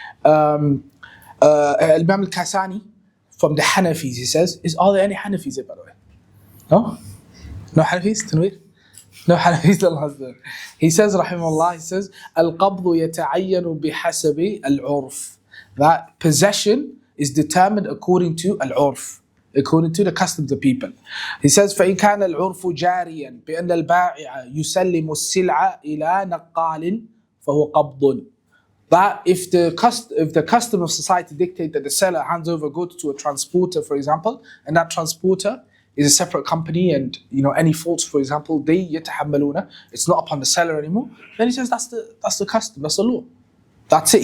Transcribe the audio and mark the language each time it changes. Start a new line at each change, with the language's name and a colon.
English: Imam al-Kasani from the Hanafis, he says, are there any Hanafis here, by the way? No? No Hanafis? Tanweer? No Hanafis. He says, rahimahullah, he says,
Arabic: al-qabdu yata'ayyanu bihasabi al-urf.
English: That possession is determined according to al-urf, according to the customs of people. He says,
Arabic: فَإِنْ كَانَ الْعُرْفُ جَارِيًا بِأَنَّ الْبَائِعَ يُسَلِّمُ السِّلْعَ إِلَى نَقَّالٍ فَهُوَ قَبْضٌ.
English: That if the custom of society dictate that the seller hands over goods to a transporter, for example, and that transporter is a separate company, and any faults, for example, they يتحملون, it's not upon the seller anymore, then he says that's the custom, that's the law. That's it.